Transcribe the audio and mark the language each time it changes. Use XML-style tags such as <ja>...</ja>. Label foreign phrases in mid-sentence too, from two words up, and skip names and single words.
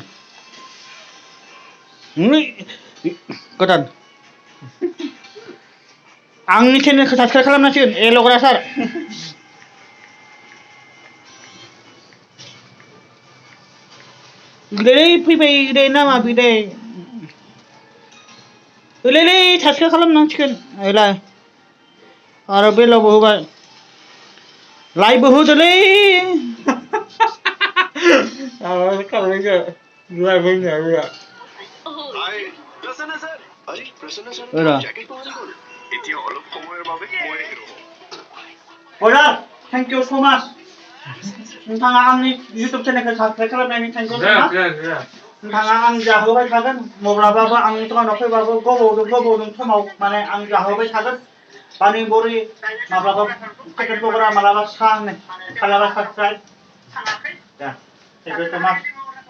<brx>गोदान आंनि चेनेलखौ साबसक्राइब खालामनांसिगोन एल'ग्रा सार फैबाय दे नामा बिदे साबसक्राइब खालामनांसिगोन आरो बेलावबो होबाय लाइभबो होदोलै लाइभ होनो ओरा</brx> <en>Brother, thank you so much.</en> <brx>नोंथाङा आंनि YouTube चेनेलखौ साबस्क्राइब खालामनायनि</brx> <en>thank you</en> <brx>जा ना जा जा नोंथाङा आं जाहोबाय थागोन माब्लाबाबो आंनि दखानाव फैबाबो गोबावजों समाव माने आं जाहोबाय थागोन पानि बरि माब्लाबा चिकेन पकरा माब्लाबा साहा माब्लाबा साबस्क्राइब</brx> <en>thank you so much</en>